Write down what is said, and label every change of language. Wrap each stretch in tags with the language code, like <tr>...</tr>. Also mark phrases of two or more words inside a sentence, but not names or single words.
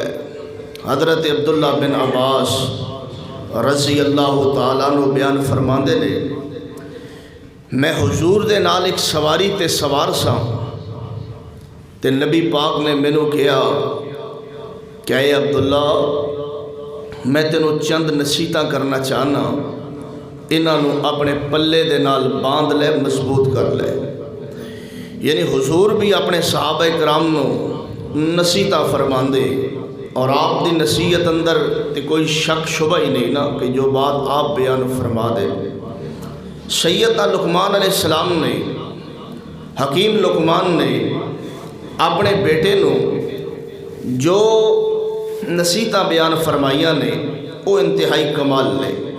<pa>حضرت عبداللہ بن عباس</pa> <ar>رضی اللہ تعالیٰ عنہ</ar> <pa>بیان فرماندے نے، میں حضور دے نال ایک سواری تے سوار سا تے نبی پاک نے مینوں کہا کہ اے عبداللہ، میں تینوں چند نصیحتاں کرنا چاہنا، انہاں نو اپنے پلے دے نال باندھ لے، مضبوط کر لے۔ یعنی حضور بھی اپنے صحابہ کرام نو نصیحتاں فرماندے، اور آپ دی نصیحت اندر تے کوئی شک شبہ ہی نہیں نا کہ جو بات آپ بیان فرما دے۔ سیدنا لقمان</pa> <ar>علیہ السلام</ar> <pa>نے، حکیم لقمان نے اپنے بیٹے نو جو نصیحتاں بیان فرمائیاں نے وہ انتہائی کمال نے۔</pa>